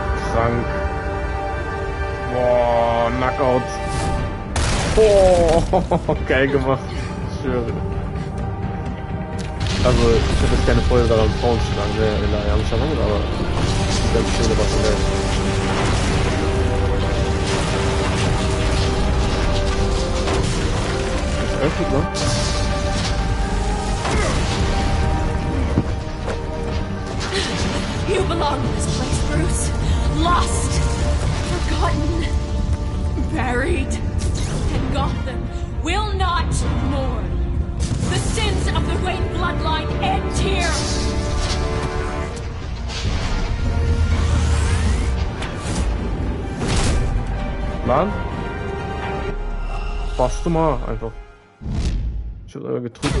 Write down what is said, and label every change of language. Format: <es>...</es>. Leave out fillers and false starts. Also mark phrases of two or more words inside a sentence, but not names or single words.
<de>krank. Boah, Knockout. Oh, geil gemacht. Ich schwöre. Also, ich habe jetzt keine Freude daran, Frauen zu schlagen,</de> <tr>ne, yanlış anlamadım,</tr> <de>aber ganz schöne was in der. Das öffnet, ne?</de> <en>You belong in this place, Bruce. Lost, forgotten, buried. And Gotham will not mourn. The sins of the Wayne bloodline end here.</en> <tr>Lan. Bastım ha</tr> <de>einfach. Ich hab aber getrunken.</de>